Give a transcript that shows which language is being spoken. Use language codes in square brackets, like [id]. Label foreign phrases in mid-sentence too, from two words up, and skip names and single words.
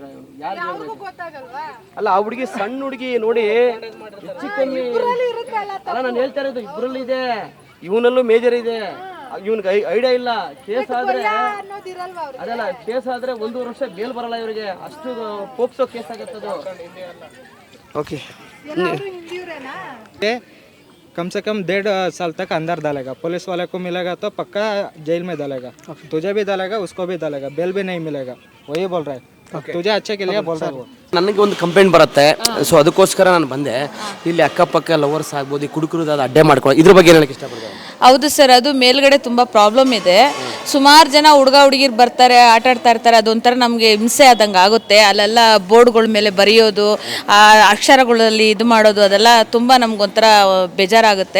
[kn] ಯಾರು ಅಲ್ಲ, ಆ ಹುಡುಗಿ ಸಣ್ಣ ಹುಡುಗಿ ನೋಡಿ, ಹೆಚ್ಚು ಕಮ್ಮಿ ಅಲ್ಲ. ನಾನು ಹೇಳ್ತಾ ಇರೋದು ಇಬ್ಬರಲ್ಲಿ ಇದೆ, ಇವನಲ್ಲೂ ಮೇಜರ್ ಇದೆ. ಇವನ್ಗೆ ಐಡಿಯಾ ಇಲ್ಲ. ಕೇಸ್ ಆದ್ರೆ ಅದಲ್ಲ, ಕೇಸ್ ಆದ್ರೆ 1 ವರ್ಷ ಬೇಲ್ ಬರಲ್ಲ ಇವರಿಗೆ. ಅಷ್ಟು ಪೋಕ್ಸೋ ಕೇಸ್ ಆಗತ್ತದು. ಓಕೆ, [hi] कम से कम 1.5 साल तक अंदर डालेगा. पुलिस वाले को मिलेगा तो पक्का जेल में डालेगा. तुझे भी डालेगा, उसको भी डालेगा. बेल भी नहीं मिलेगा. वही बोल रहा है, तुझे अच्छे के लिए बोल रहा है वो. [kn] ನನಗೆ ಒಂದು ಕಂಪ್ಲೇಂಟ್ ಬರುತ್ತೆ, ಸೊ ಅದಕ್ಕೋಸ್ಕರ ನಾನು ಬಂದೆ. ಇಲ್ಲಿ ಅಕ್ಕಪಕ್ಕ ಲವರ್ಸ್ ಆಗ್ಬೋದು, ಈ ಕುಡುಕರು ಅಡ್ಡೆ ಮಾಡ್ಕೊಳ್ಳೋ, ಇದ್ರ ಬಗ್ಗೆ ಹೇಳಕ್ಕೆ ಇಷ್ಟಪಡ್ತೀನಿ. ಹೌದು ಸರ್, ಅದು ಮೇಲ್ಗಡೆ ತುಂಬ ಪ್ರಾಬ್ಲಮ್ ಇದೆ. ಸುಮಾರು ಜನ ಹುಡುಗಿರು ಬರ್ತಾರೆ, ಆಟ ಆಡ್ತಾ ಇರ್ತಾರೆ. ಅದೊಂಥರ ನಮಗೆ ಹಿಂಸೆ ಆದಂಗೆ ಆಗುತ್ತೆ. ಅಲ್ಲೆಲ್ಲ ಬೋರ್ಡ್ಗಳ ಮೇಲೆ ಬರೆಯೋದು, ಆ ಅಕ್ಷರಗಳಲ್ಲಿ ಇದು ಮಾಡೋದು, ಅದೆಲ್ಲ ತುಂಬ ನಮ್ಗೊಂಥರ ಬೇಜಾರಾಗುತ್ತೆ.